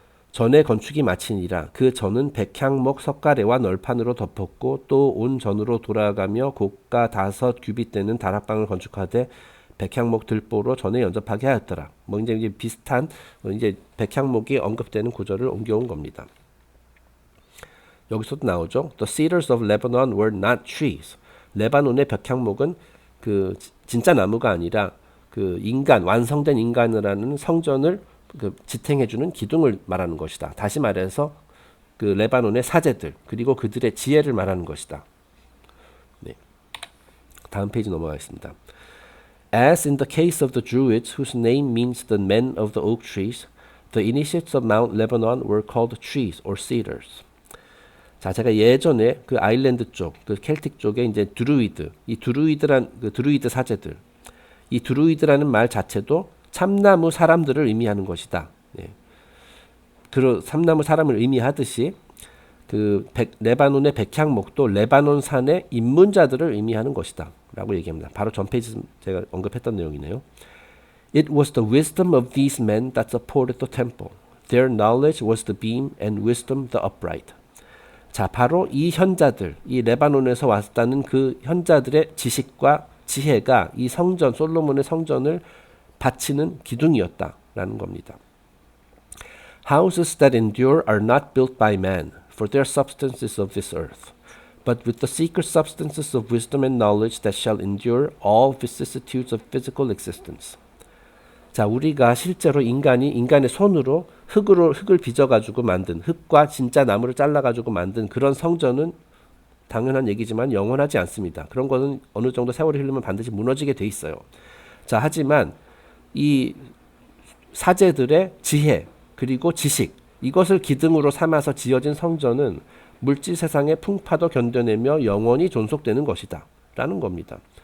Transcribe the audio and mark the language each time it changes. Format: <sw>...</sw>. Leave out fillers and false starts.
<ko>전에 건축이 마치니라. 그 전은 백향목 석가래와 널판으로 덮었고 또 온 전으로 돌아가며 고가 5 규빗 되는 다락방을 건축하되 백향목 들보로 전에 연접하게 하였더라. 뭐 이제 비슷한 이제 백향목이 언급되는 구절을 옮겨온 겁니다. 여기서도 나오죠.</ko> <en>The cedars of Lebanon were not trees.</en> <ko>레바논의 백향목은 그 진짜 나무가 아니라 그 완성된 인간이라는 성전을 지탱해주는 기둥을 말하는 것이다. 다시 말해서 그 레바논의 사제들 그리고 그들의 지혜를 말하는 것이다. 네. 다음 페이지 넘어가겠습니다.</ko> <en>As in the case of the Druids, whose name means the men of the oak trees, the initiates of Mount Lebanon were called trees or cedars.</en> <ko>자, 제가 예전에 그 아일랜드 쪽, 그 켈틱 쪽에 이제 이 드루이드 사제들, 이 드루이드라는 말 자체도 참나무 사람들을 의미하는 것이다. 네. 참나무 사람을 의미하듯이 레바논의 백향목도 레바논 산의 입문자들을 의미하는 것이다 라고 얘기합니다. 바로 전 페이지 제가 언급했던 내용이네요.</ko> <en>It was the wisdom of these men that supported the temple. Their knowledge was the beam and wisdom the upright.</en> <ko>자, 바로 이 현자들, 이 레바논에서 왔다는 그 현자들의 지식과 지혜가 이 성전, 솔로몬의 성전을 받치는 기둥이었다라는 겁니다.</ko> <en>Houses that endure are not built by man, for their substance is of this earth, but with the secret substances of wisdom and knowledge that shall endure all vicissitudes of physical existence.</en> <ko>자, 우리가 실제로 인간의 손으로 흙을 빚어가지고 만든, 흙과 진짜 나무를 잘라가지고 만든 그런 성전은 당연한 얘기지만 영원하지 않습니다. 그런 거는 어느 정도 세월이 흐르면 반드시 무너지게 돼 있어요. 자, 하지만 이 사제들의 지혜 그리고 지식, 이것을 기둥으로 삼아서 지어진 성전은 물질 세상의 풍파도 견뎌내며 영원히 존속되는 것이다 라는 겁니다.</ko>